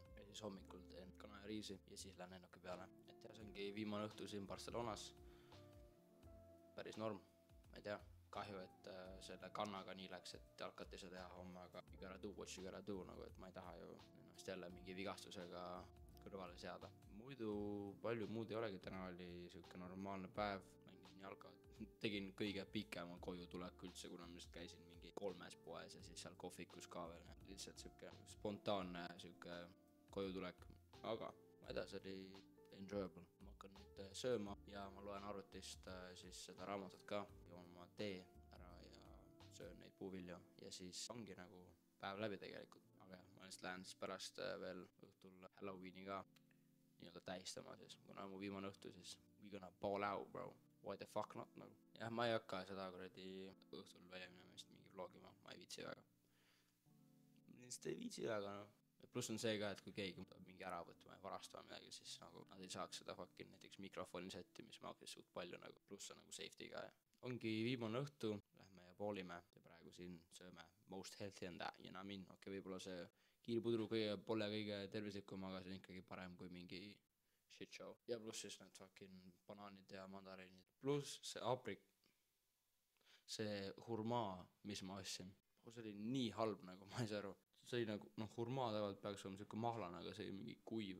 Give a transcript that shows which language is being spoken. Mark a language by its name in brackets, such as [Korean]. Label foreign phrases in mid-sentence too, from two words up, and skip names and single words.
[Estonian] Ja siis hommikul teen kanariisi ja siis lähen lennuki peale. Et ja see ongi viimane õhtu siin Barcelonas. Päris norm, ma ei tea. Kahju, et selle kannaga nii läks, et jalkat ei saa teha homme, aga [English] you gotta do what you gotta do, [Estonian] nagu et ma ei taha ju ennast jälle mingi vigastusega kõrvale seada. Muidu palju muud ei olegi, täna oli siuke normaalne päev, mängisin jalkat, tegin kõige pikema koju tulek üldse, kuna ma just käisin mingi 3 poes ja siis seal kohvikus ka veel. Lihtsalt siuke spontaanne siuke koju tulek, aga ma ei tea, see oli enjoyable. Ma hakkan nüüd sööma ja ma loen arvutist siis seda raamatut ka, joon oma tee ära ja söön neid puuvilju ja siis ongi nagu päev läbi tegelikult. Aga jah, ma lihtsalt lähen siis pärast veel õhtul Halloweeni ka nii-öelda tähistama siis, kuna mu viimane õhtu siis [English] we gonna ball out, bro. Why the fuck not [Estonian] nagu. Jah, ma ei hakka seda kuradi õhtul välja minemist mingi vlogima, ma ei viitsi väga. Lihtsalt ei viitsi, aga noh. Pluss on see ka, et kui keegi peab mingi ära võtma ja varastama midagi, siis nagu nad ei saaks seda fucking näiteks mikrofoni setti, mis maksab suht palju nagu, pluss on nagu safety ka ja. Ongi viimane õhtu, lähme ja poolime ja praegu siin sööme [English] most healthy and that, you know what I mean? [Estonian] Okei, võib-olla see kiirpudru pole kõige tervislikum, aga see on ikkagi parem kui mingi [English] shit show. [Estonian] Ja pluss siis need fucking banaanid ja mandariinid. Pluss see aprik, see hurmaa, mis ma ostsin. See oli nii halb nagu, ma ei saa aru. See oli nagu, noh, hurmaa tavaliselt peaks olema selline mahlane, aga see oli mingi kuiv.